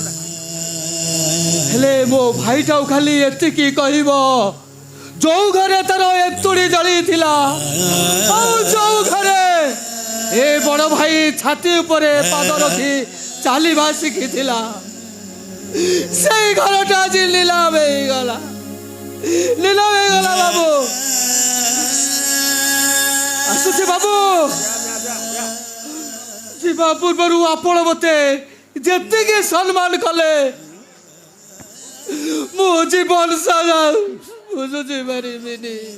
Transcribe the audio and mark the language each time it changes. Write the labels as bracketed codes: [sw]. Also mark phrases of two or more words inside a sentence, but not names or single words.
[or] ହେଲେ ମୋ ଭାଇଟାକୁ ଖାଲି ଏତିକି କହିବ ଯୋଉ ଘରେ ତାର ଏନ୍ତୁଡ଼ି ଜଳିଥିଲା ଆଉ ଯୋଉ ଘରେ ଏ ବଡ଼ ଭାଇ ଛାତି ଉପରେ ପାଦ ରଖି ଚାଲିବା ଶିଖିଥିଲା ସେଇ ଘରଟା ଆଜ ନିଲାମ ହେଇଗଲା বাবু। ଆସୁଛି ବାବୁ। ଯିବା ପୂର୍ବରୁ ଆପଣ ମତେ ଯେତିକି ସମ୍ମାନ କଲେ ମୁଁ ଜୀବନ ସାରା ବୁଝି ପାରିବିନି।